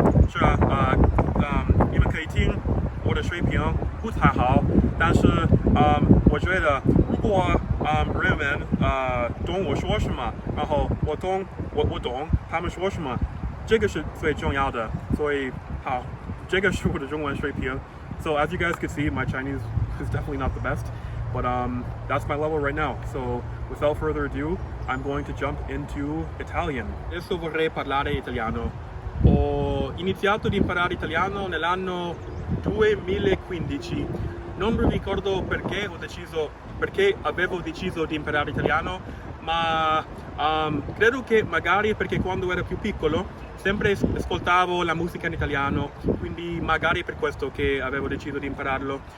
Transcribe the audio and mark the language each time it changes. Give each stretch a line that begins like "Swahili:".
Chinese: 是啊，你们可以听我的水平不太好，但是我觉得如果人们懂我说什么，然后我懂他们说什么，这个是最重要的。所以好，这个是我的中文水平。
English: So as you guys can see, my Chinese is definitely not the best, but that's my level right now. So without further ado, I'm going to jump into Italian.
Italian: Adesso vorrei parlare italiano. Ho iniziato ad imparare italiano nell'anno 2015. Non mi ricordo perché avevo deciso di imparare italiano, ma credo che magari perché quando ero più piccolo sempre ascoltavo la musica in italiano, quindi magari per questo che avevo deciso di impararlo.